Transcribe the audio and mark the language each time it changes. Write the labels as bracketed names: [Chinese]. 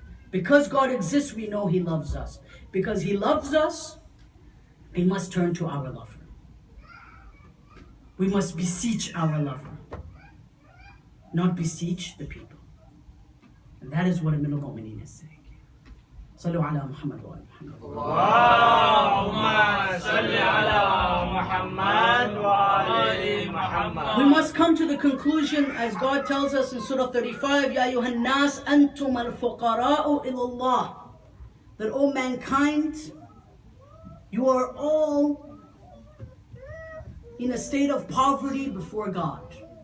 [English] Because God exists, we know He loves us. Because He loves us, we must turn to our lover. We must beseech our lover, not beseech the people. And that is what Amir al-Mu'mineen is saying. [Arabic] صلوا على محمد وآل محمد. اللهم صل على محمد وآل محمد. [English] We must come to the conclusion, as God tells us in Surah 35, [Arabic] يا أيها الناس أنتم الفقراء إلى الله. [English] That, O mankind, you are all in a state of poverty before God.